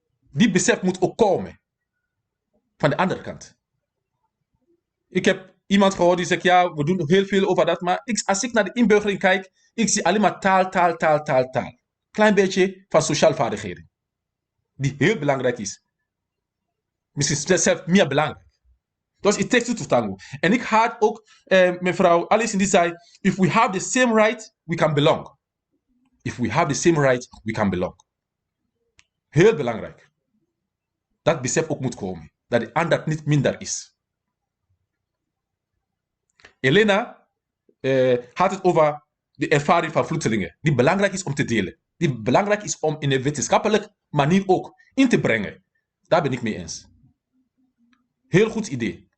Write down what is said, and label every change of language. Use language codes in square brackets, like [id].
[nl] Die besef moet ook komen van de andere kant. Ik heb iemand gehoord die zegt, ja, we doen heel veel over dat, maar als ik naar de inburgering kijk, ik zie alleen maar taal. Klein beetje van sociale vaardigheden. Die heel belangrijk is. Misschien zelfs meer belangrijk. [en] Dus it takes two to tango. [nl] En ik had ook mevrouw Alice die zei, [en] if we have the same right, we can belong. If we have the same right, we can belong. [nl] Heel belangrijk. Dat besef ook moet komen. Dat de ander niet minder is. Elena had het over de ervaring van vluchtelingen. Die belangrijk is om te delen. Die belangrijk is om in een wetenschappelijke manier ook in te brengen. Daar ben ik mee eens. Heel goed idee.